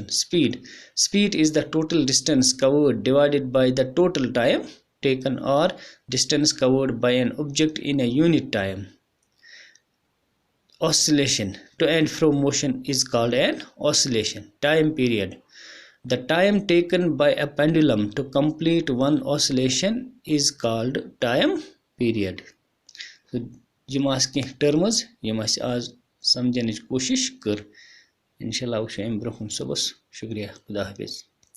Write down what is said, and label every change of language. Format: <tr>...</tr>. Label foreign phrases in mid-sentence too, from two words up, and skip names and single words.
<en>Speed is the total distance covered divided by the total time taken or distance covered by an object in a unit time. Oscillation, to and fro motion is called an oscillation. Time period, the time taken by a pendulum to complete one oscillation is called time period.</en> <ks>So यम आस कह टर्म्स यम आज समझन कोशिश कर इंशाल्लाह वुचो अम ब्रोह सुबस शुक्रिया खुदा हाफिज।</ks>